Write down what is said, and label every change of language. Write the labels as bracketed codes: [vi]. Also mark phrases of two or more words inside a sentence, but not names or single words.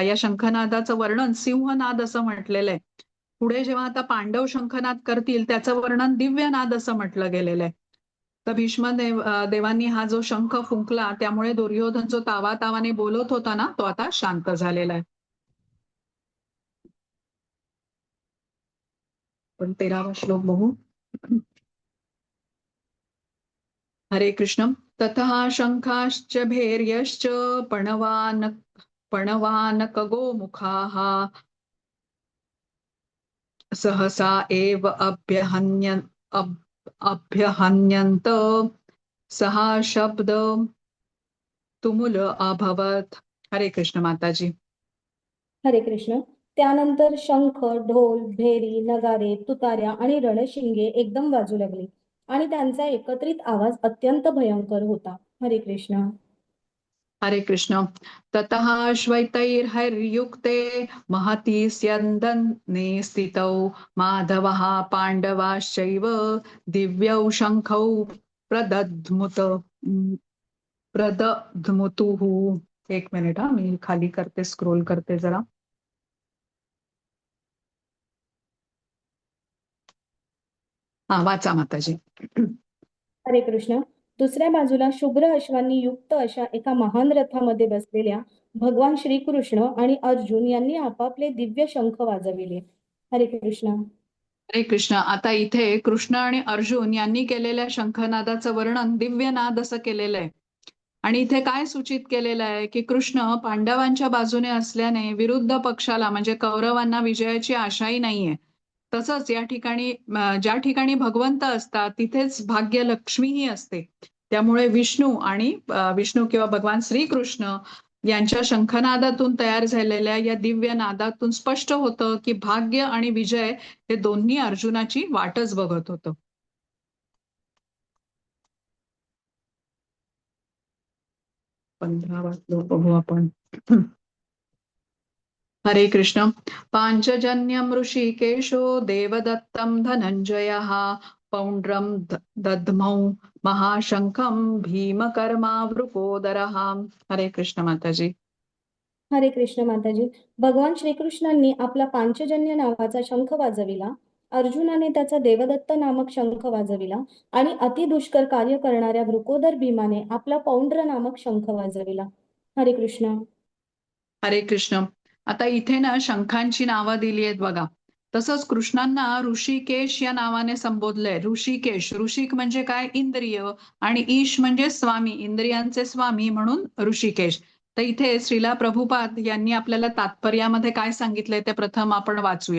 [mr] या शंखनादाचं वर्णन सिंहनाद असं म्हटलेलं आहे. पुढे जेव्हा आता पांडव शंखनाद करतील त्याचं वर्णन दिव्यनाद असं म्हटलं गेलेलं आहे. तर देवांनी हा जो शंख फुंकला त्यामुळे दुर्योधन जो तावातावाने बोलत होता ना, तो आता शांत झालेला आहे. पण 13वा श्लोक बघू. हरे कृष्ण. [sa] ततः शंखाश्च भैर्यश्च पणवानकगोमुखाः सहसा एव अभ्यहन्यन्त सहा शब्द तुमुल अभवत. [mr] हरे कृष्ण माताजी. हरे कृष्ण. त्यानंतर शंख, ढोल, भेरी, नगारे, तुतार्या आणि रणशिंगे एकदम वाजू लागली आणि त्यांचा एकत्रित आवाज अत्यंत भयंकर होता. हरे कृष्ण. हरे कृष्ण. [sa] ततः श्वैतैर्हर्युक्ते महती स्यन्दने स्थितौ माधवः पाण्डवाश्चैव दिव्यौ शङ्खौ प्रदध्मुतुः. [mr] एक मिनिट हा, मी खाली करते, स्क्रोल करते जरा. हा, वाचा माताजी. हरे कृष्ण. दुसऱ्या बाजूला शुभ्र अश्वांनी युक्त अशा एका महान रथामध्ये बसलेल्या भगवान श्रीकृष्ण आणि अर्जुन यांनी आपापले दिव्य शंख वाजविले. हरे कृष्ण. हरे कृष्ण. आता इथे कृष्ण आणि अर्जुन यांनी केलेल्या शंखनादाचं वर्णन दिव्यनाद असं केलेलं आहे. आणि इथे काय सूचित केलेलं आहे की कृष्ण पांडवांच्या बाजूने असल्याने विरुद्ध पक्षाला म्हणजे कौरवांना विजयाची आशाही नाहीये. तसंच या ठिकाणी ज्या ठिकाणी भगवंत असतात तिथेच भाग्य लक्ष्मीही असते. त्यामुळे विष्णू किंवा भगवान श्रीकृष्ण यांच्या शंखनादातून तयार झालेल्या या दिव्य नादातून स्पष्ट होतं की भाग्य आणि विजय हे दोन्ही अर्जुनाची वाटच बघत होतं. पंधरावा श्लोक बघू आपण. हरे कृष्ण. [sa] पांचजन्यम ऋषिकेशो देवदत्तं धनंजयः पौंड्रम दद्मौ महाशंखम भीमकर्मावृकोदरः. [mr] हरे कृष्ण माताजी. हरे कृष्ण माताजी. भगवान श्रीकृष्णांनी आपला पांचजन्य नावाचा शंख वाजविला, अर्जुनाने त्याचा देवदत्त नामक शंख वाजविला आणि अतिदुष्कर कार्य करणाऱ्या वृकोदर भीमाने आपला पौंड्र नामक शंख वाजविला. हरे कृष्ण. हरे कृष्ण. आता इथे ना शंखांची नावं दिली आहेत बघा. तसंच कृष्णांना ऋषिकेश या नावाने संबोधलंय. ऋषिकेश, ऋषिक म्हणजे काय? इंद्रिय, आणि ईश म्हणजे स्वामी, इंद्रियांचे स्वामी, म्हणून ऋषिकेश. तर इथे श्रीला प्रभुपाद यांनी आपल्याला तात्पर्यामध्ये काय सांगितलंय ते प्रथम आपण वाचूया.